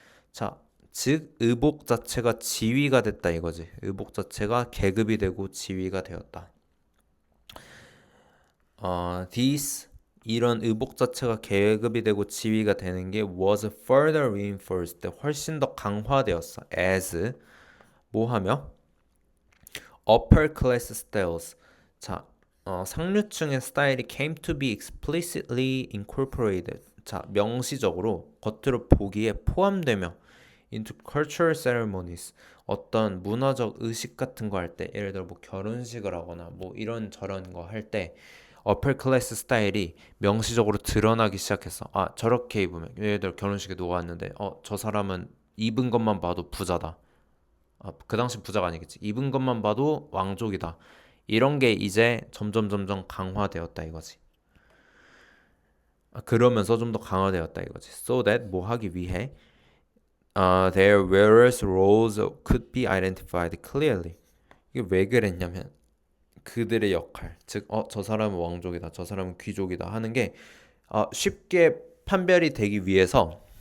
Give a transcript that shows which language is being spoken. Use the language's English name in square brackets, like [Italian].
[Korean] 자, 즉 의복 자체가 지위가 됐다 이거지. 의복 자체가 계급이 되고 지위가 되었다. These 이런 의복 자체가 계급이 되고 지위가 되는 게 [English] was further reinforced. [Korean] 훨씬 더 강화되었어. [English] as [Korean] 뭐하며 [English] upper class styles. [Korean] 자, 상류층의 스타일이 [English] came to be explicitly incorporated. [Korean] 자, 명시적으로 겉으로 보기에 포함되며 [English] into cultural ceremonies. [Korean] 어떤 문화적 의식 같은 거 할 때, 예를 들어 뭐 결혼식을 하거나 뭐 이런 저런 거 할 때 upper class 스타일이 명시적으로 드러나기 시작했어. 저렇게 입으면 예를 들어 결혼식에 누가 왔는데 저 사람은 입은 것만 봐도 부자다. 그 당시 부자가 아니겠지. 입은 것만 봐도 왕족이다. 이런 게 이제 점점 강화되었다 이거지. 그러면서 좀 더 강화되었다 이거지. [English] So that [Korean] 뭐 하기 위해 [English] their various roles could be identified clearly. [Korean] 이게 왜 그랬냐면 그들의 역할, 즉, 저 사람은 왕족이다, 저 사람은 귀족이다 하는 게 쉽게 판별이 되기 위해서